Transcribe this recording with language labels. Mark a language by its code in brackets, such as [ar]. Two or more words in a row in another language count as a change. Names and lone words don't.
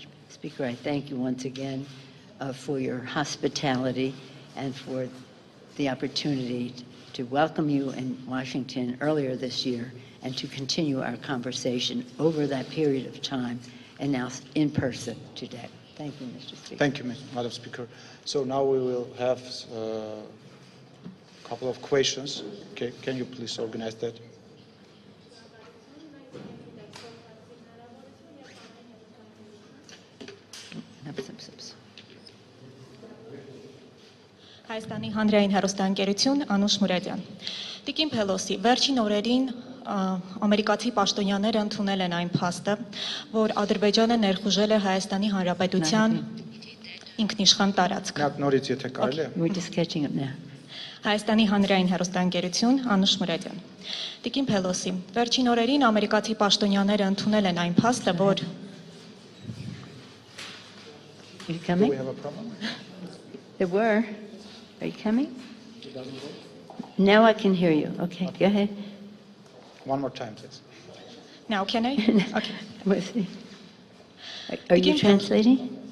[en] Speaker, I thank you once again for your hospitality and for the opportunity to welcome you in Washington earlier this year and to continue our conversation over that period of time and now in person today. Thank you, Mr. Speaker. Thank you, Madam Speaker. So now we will have a couple of questions. Okay, can you please organize that? [hy] Հայաստանի հանրային հեռուստաընկերություն Անուշ Մուրադյան։ Տիկին Փելոսի, վերջին օրերին ամերիկացի պաշտոնյաները ընդունել են այն փաստը, որ Ադրբեջանը ներխուժել է Հայաստանի Հանրապետության ինքնիշխան տարածք։ Նորից եթե կարելի է։ [en] We're just catching up now. [hy] Հայաստանի հանրային հեռուստաընկերություն Անուշ Մուրադյան։ Տիկին Փելոսի, վերջին օրերին ամերիկացի պաշտոնյաները ընդունել են այն փաստը, որ [en] You coming? Do we have a problem? There were. Are you coming? Now I can hear you. Okay, go ahead. One more time, please. Now can I? Okay. We'll see. Are you translating?